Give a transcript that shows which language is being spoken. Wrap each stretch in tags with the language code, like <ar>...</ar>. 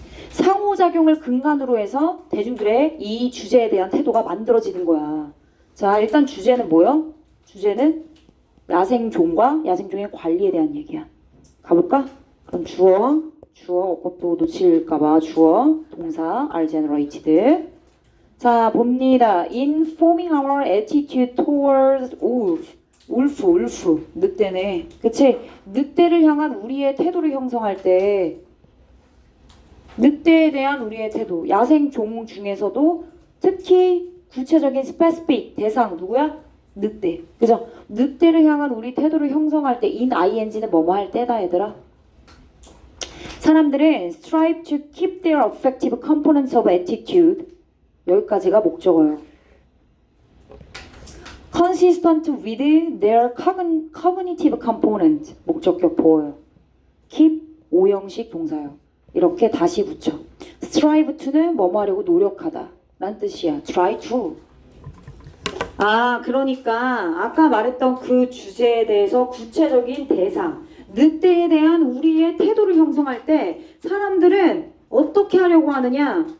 <ko>상호작용을 근간으로 해서 대중들의 이 주제에 대한 태도가 만들어지는 거야. 자, 일단 주제는 뭐요? 주제는 야생종과 야생종의 관리에 대한 얘기야. 가볼까? 그럼 주어, 그것도 놓칠까봐 주어, 동사,</ko> <en>are generated.</en> <ko>자, 봅니다.</ko> <en>Informing our attitude towards</en> <ko>울프, 늑대네. 그치? 늑대를 향한 우리의 태도를 형성할 때, 늑대에 대한 우리의 태도, 야생종 중에서도 특히 구체적인 specific, 대상, 누구야? 늑대. 그죠? 늑대를 향한 우리 태도를 형성할 때, in ing는 뭐뭐 할 때다, 얘들아. 사람들은</ko> <en>strive to keep their affective components of attitude.</en> <ko>여기까지가 목적어예요.</ko> <en>consistent with their cognitive component.</en> <ko>목적격 보어요. keep 오형식 동사요. 이렇게 다시 붙여. strive to는 뭐뭐 하려고 노력하다 라는 뜻이야.</ko> <en>try to.</en> <ko>아, 그러니까 아까 말했던 그 주제에 대해서 구체적인 대상, 늑대에 대한 우리의 태도를 형성할 때 사람들은 어떻게 하려고 하느냐?</ko>